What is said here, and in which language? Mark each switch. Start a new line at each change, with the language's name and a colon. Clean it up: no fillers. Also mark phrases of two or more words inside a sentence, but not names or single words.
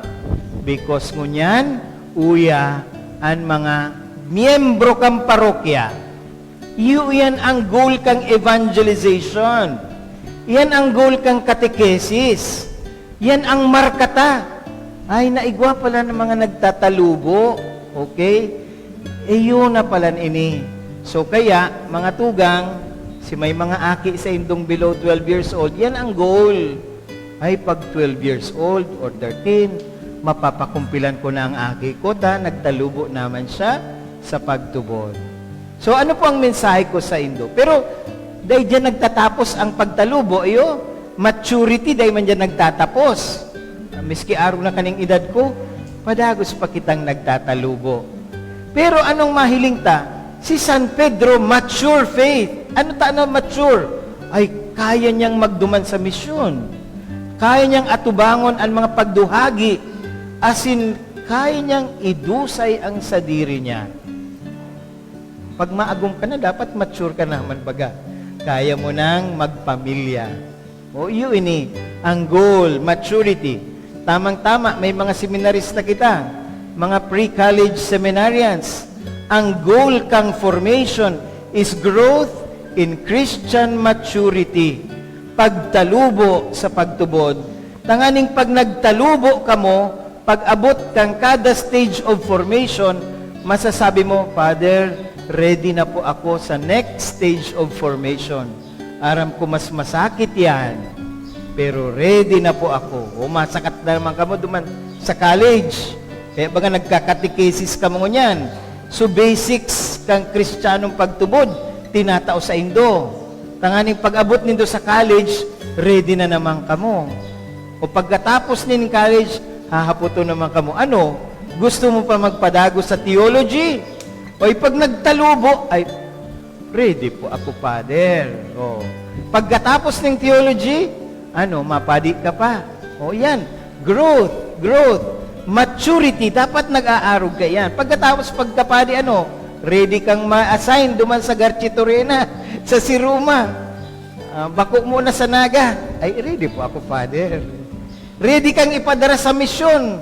Bikol: Because ngunyan, uya, ang mga miyembro kang parokya, yan ang goal kang evangelization. Yan ang goal kang katekesis. Yan ang markata. Ay, naigwa pala ng mga nagtatalubo. Okay? Yun na pala ini. So, kaya, mga tugang, si may mga aki sa indong below 12 years old, yan ang goal. Ay, pag 12 years old or 13, mapapakumpilan ko na ang aki ko, nagtalubo naman siya sa pagtubod. So, ano po ang mensahe ko sa Indo? Pero, dahil dyan nagtatapos ang pagtalubo, maturity, dahil man dyan nagtatapos. Miski araw na kaning edad ko, padagos pa kitang nagtatalubo. Pero, anong mahiling ta? Si San Pedro,
English: mature faith.
Bikol: Ano mature? Ay, kaya niyang magduman sa misyon. Kaya niyang atubangon ang mga pagduhagi.
English: As in,
Bikol: kaya niyang idusay ang sadiri niya. Pag maagum ka na, dapat mature ka naman baga. Kaya mo nang magpamilya. O yun ini, ang goal, maturity. Tamang-tama, may mga seminarista kita, mga
English: pre-college seminarians.
Bikol: Ang goal kang
English: formation is growth in Christian maturity.
Bikol: Pagtalubo sa pagtubod. Tanganing pag nagtalubo ka mo, pag abot kang kada
English: stage of formation,
Bikol: masasabi mo, Father, ready na po ako sa
English: next stage of formation.
Bikol: Aram ko mas masakit yan, pero ready na po ako. O masakat na naman ka mo duman sa college. Kaya baga nagkakatekesis ka mo niyan. So basics kang Kristiyanong pagtubod, tinatao sa Indo. Tanganing pag-abot nindo sa college, ready na naman ka mo. O pagkatapos nin college, hahaputo naman ka mo. Ano? Gusto mo pa magpadago sa theology? O pag nagtalubo, ay, ready po ako, Father. O, pagkatapos ng theology, ano, mapadi ka pa. O yan,
English: growth, maturity,
Bikol: dapat nag-aarog ka yan. Pagkatapos pagkapadi, ano, ready kang ma-assign duman sa Garchitorena, sa Siruma. Bako muna sa Naga. Ay, ready po ako, Father. Ready kang ipadara sa misyon.